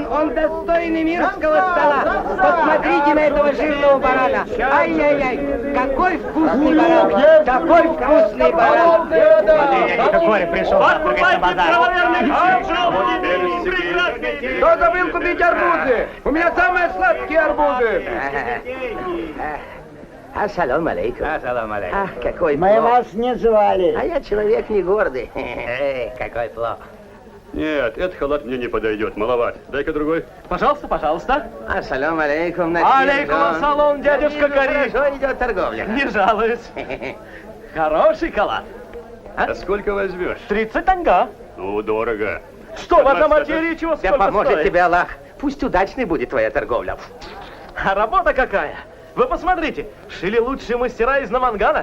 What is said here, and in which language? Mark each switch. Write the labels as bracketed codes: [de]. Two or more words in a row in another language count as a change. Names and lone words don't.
[ru] Он достойный мирского стола! Посмотрите на этого жирного барана! Ай-яй-яй! Какой вкусный баран! Какой вкусный баран! Смотри, дядя Коля пришел на базар. Кто забыл купить арбузы? У меня самые сладкие арбузы! [ar] السلام عليكم. السلام عليكم. [ru] Ах, какой Мы плох. вас не звали. А я человек не гордый. Какой плох. Нет, этот халат мне не подойдет, маловат. Дай-ка другой. Пожалуйста, пожалуйста. [ar] السلام عليكم. عليكم السلام, [ru] дядюшка Кари. Хорошо идет торговля. Не жалуюсь. Хороший халат. А сколько возьмешь? 30 танга. Ну, дорого. Что в этом материи чего Да сколько поможет стоит? тебе Аллах. Пусть удачной будет твоя торговля. А работа какая? Вы посмотрите, шили лучшие мастера из Намангана.